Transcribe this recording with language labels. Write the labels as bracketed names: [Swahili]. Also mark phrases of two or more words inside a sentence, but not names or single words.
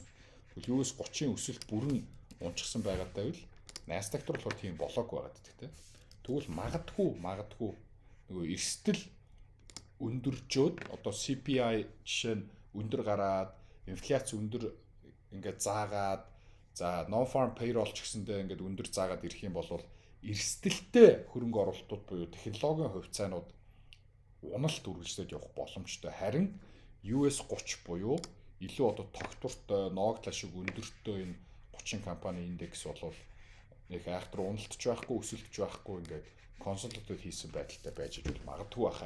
[Mongolian] Тэгвэл US 30-ын өсөлт бүрэн унчсан байгаатай бол Nasdaq дээр болохоор тийм болоог байгаа гэдэг тийм. Тэгвэл магадгүй нөгөө эрсдэл өндөржөөд одоо CPI жишээ нь өндөр гараад инфляц өндөр ингээд заагаад за [English] non farm payroll [Mongolian] ч гэсэндээ ингээд өндөр заагаад ирэх юм бол эрсдэлтэй хөрөнгө оруулалтууд буюу технологийн хувьцаанууд уналт үргэлжлээд явах боломжтой. Харин US 30 буюу илүү одоо тогтвортой, ноогдлаа шиг өндөртэй энэ 30 компани индекс бол нэг айхтар уналтч байхгүй, өсөлтч байхгүй ингээд консолидейт хийсэн байдалтай байж иж магадгүй баха.